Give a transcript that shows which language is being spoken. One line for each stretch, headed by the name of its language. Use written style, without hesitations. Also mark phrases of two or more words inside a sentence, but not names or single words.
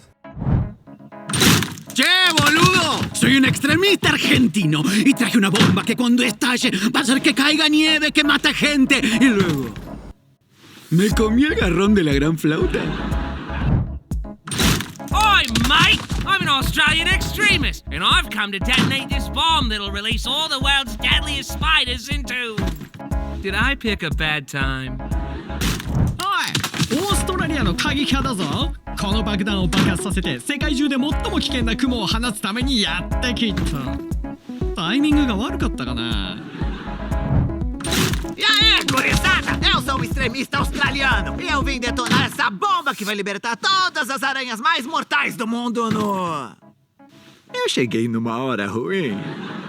Spanish: ¡Che, boludo! Soy un extremista argentino y traje una bomba que cuando estalle va a hacer que caiga nieve, que mata gente. Y luego... me comí el garrón de la gran flauta.
English: Oi, mate! I'm an Australian extremist, and I've come to detonate this bomb that'll release all the world's deadliest spiders into... Did I pick a bad time?
Japanese: おい、オーストラリアの過激派だぞ。この爆弾を爆発させて世界中で最も危険な雲を放つためにやってきた。タイミングが悪かったかな。
Portuguese: E aí, gurizada? Eu sou o extremista australiano e eu vim detonar essa bomba que vai libertar todas as aranhas mais mortais do mundo no... Eu cheguei numa hora ruim.